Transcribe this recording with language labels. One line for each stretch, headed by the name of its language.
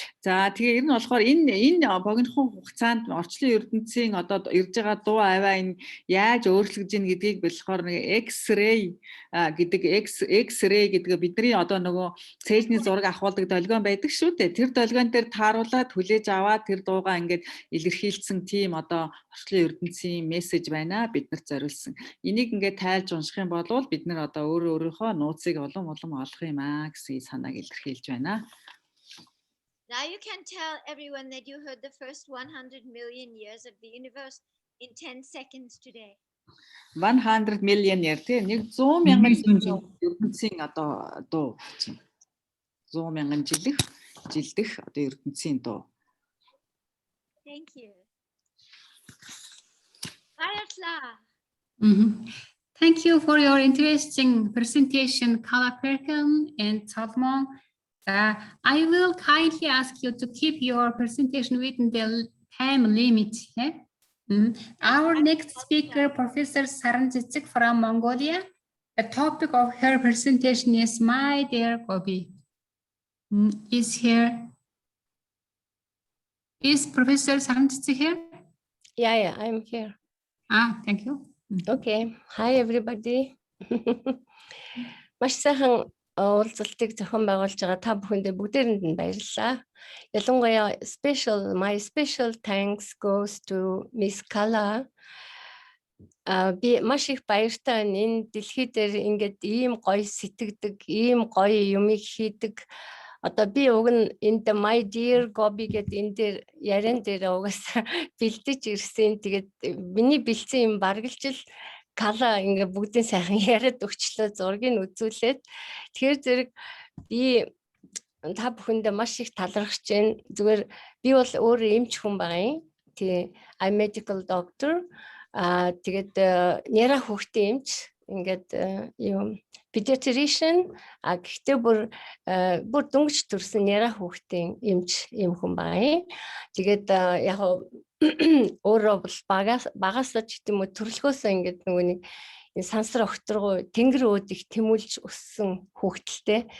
Mongolian: За тэгээ ер нь болохоор энэ богинохон хугацаанд орчлон ертөнцийн одоо ирж байгаа дуу аваа энэ яаж өөрчлөгдөж ийн гэдгийг болохоор нэг X-ray гэдэг X-ray гэдэг бидний одоо нөгөө цээлний зураг авахулдаг долгион байдаг шүү дээ. Тэр долгион дээр тааруулаад хүлээж аваад тэр дуугаа ингээд илэрхийлсэн тийм одоо орчлын ертөнцийн мессеж байна биднэрт зориулсан. Энийг ингээд тайлж унших юм бол бид нар одоо өөрийнхөө нууцыг улам олох юм гэсэн санааг илэрхийлж байна.
English: Now you can tell everyone that you heard the first 100 million years of the universe in 10 seconds today. 100 million year
Mongolian: тийм 100 мянган жилийн ертөнцийн одоо дуу чинь 100 мянган жилдэх одоо ертөнцийн дуу.
English: Thank you. Ayatla. Thank you for your interesting presentation, Kala Perkan and Salmon. I will kindly ask you to keep your presentation within the time limit. Our next speaker, Professor Saranjitsik from Mongolia. The topic of her presentation is My Dear Gobi. Is here. Is Professor Saranjitsik here? Yeah, I'm here. Thank you. Okay. Hi, everybody.
Mongolian: Маш сайхан уулзалтыг зохион байгуулж байгаа та бүхэндээ бүгдээрэнд нь баярлалаа. Ялангуяа
English: my special thanks goes to Miss Kala.
Mongolian: Би маш их баяртай байна. Энэ дэлхий дээр ингээд ийм гоё сэтгэдэг, ийм гоё юмыг хийдэг. Одоо би уг нь энд My Dear Gobi гэдэг энэ дээр яриан дээр угаасаа бэлдэж ирсэн. Тэгээд миний бэлдсэн юм баргалжил Кала ингээ бүгдийн сайхан яриад өгчлөө зургийг үзүүлээд. Тэгэхээр зэрэг би та бүхэндээ маш их талархаж байна. Зүгээр би бол өөрөө эмч хүн байгаа юм.
English: Тий, I'm medical doctor.
Mongolian: Тэгээд няра хүүхдийн эмч ингээд юм pediatrician гэхдээ бүр дөнгөж төрсэн няра хүүхдийн эмч юм хүн байгаа юм. Тэгээд яг өөрөө бол багасаа ч гэдэм үү төрөлхөөсөө ингээд нөгөө нэг сансар огторгоо тэнгэр өөд их тэмүүлж өссөн хүүхдэлтэй.